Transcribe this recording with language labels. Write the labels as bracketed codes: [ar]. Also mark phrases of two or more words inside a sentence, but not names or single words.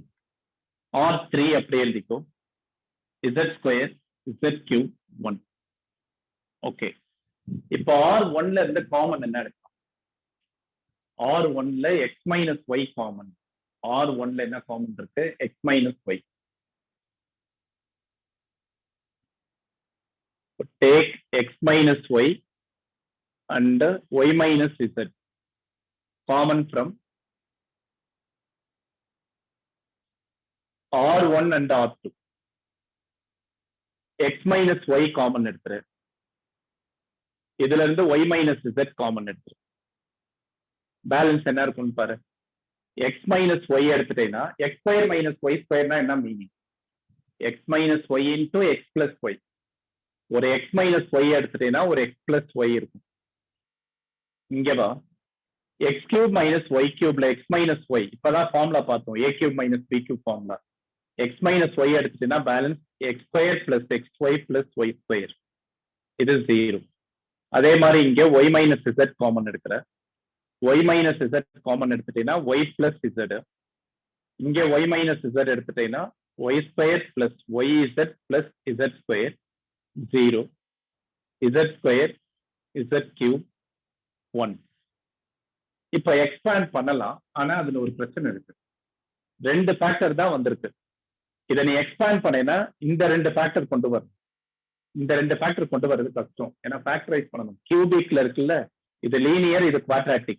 [ta] R3 அப்படியே எழுதிக்கோ [en] z square z cube 1. [ta] ஓகே, இப்போ R1 ல இருந்து காமன் என்ன எடுக்கலாம்? R1 ல [en] x minus y [ta] காமன். R1 ல என்ன காமன் இருக்கு? [en] x minus y. Take x minus y and y minus z common from R1 and R2. x minus y [ta] காமன் எடுத்துரு. இதுல இருந்து [en] y minus z [ta] காமன் எடுத்துரு. பேலன்ஸ் என்ன இருக்குன்னு பாரு. [en] x minus y [ta] எடுத்துட்டேன்னா [en] x square minus y square [ta] என்ன மீனிங்? [en] x minus y into x plus y. [ta] ஒரு [en] x minus y [ta] எடுத்துட்டேன்னா ஒரு [en] x plus y [ta] இருக்கும். இங்க வா, [en] x cube minus y cube [ta] ல [en] x minus y [ta] இப்பதான் ஃபார்முலா பார்த்தோம், [en] a cube minus b cube [ta] ஃபார்முலா. [en] x minus y [ta] எடுத்துட்டேன்னா பேலன்ஸ் [en] x square plus xy plus y square. [ta] இது 0. அதே மாதிரி இங்க [en] y minus z [ta] காமன் எடுக்கிற. [en] y minus z [ta] காமன் எடுத்துட்டேன்னா [en] y plus z. [ta] இங்க [en] y minus z [ta] எடுத்துட்டேன்னா [en] y square plus yz plus z square 0. z square z cube 1. [ta] இப்ப எக்ஸ்பேண்ட் பண்ணலாம், ஆனா அதுல ஒரு பிரச்சனை இருக்கு. 2 ஃபேக்டர் தான் வந்திருக்கு. இதை நீ எக்ஸ்பேண்ட் பண்ணேன்னா இந்த 2 ஃபேக்டர் கொண்டு வரணும். இந்த 2 ஃபேக்டர் கொண்டு வர்றது கஷ்டம், ஏன்னா ஃபேக்டரைஸ் பண்ணணும். கியூபிக்ல இருக்குல்ல, இது லீனியர், இது குவாட்ராட்டிக்.